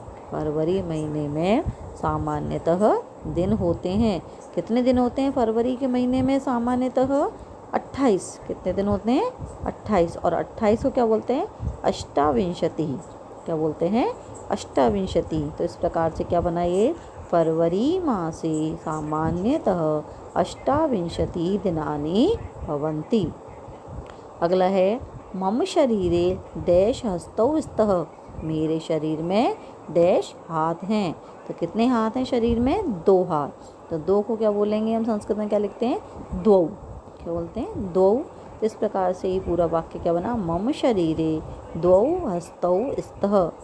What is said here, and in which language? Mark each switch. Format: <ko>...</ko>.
<hi>फरवरी महीने में सामान्यतः दिन होते हैं। कितने दिन होते हैं फरवरी के महीने में सामान्यतः? 28। कितने दिन होते हैं? 28। और 28 को क्या बोलते हैं? अष्टाविंशति। क्या बोलते हैं? अष्टाविंशति। तो इस प्रकार से क्या बना ये?</hi> <sa>फरवरी मासे सामान्यतः अष्टाविंशति दिनानि भवन्ति।</sa> <hi>अगला है</hi> <sa>मम शरीरे डैश हस्तौ स्तः।</sa> <hi>मेरे शरीर में डैश हाथ हैं। तो कितने हाथ हैं शरीर में? 2 हाथ। तो 2 को क्या बोलेंगे हम संस्कृत में? क्या लिखते हैं? द्वौ। क्या बोलते हैं? द्वौ। इस प्रकार से ये पूरा वाक्य क्या बना?</hi> <sa>मम शरीरे द्वौ हस्तौ स्तः।</sa>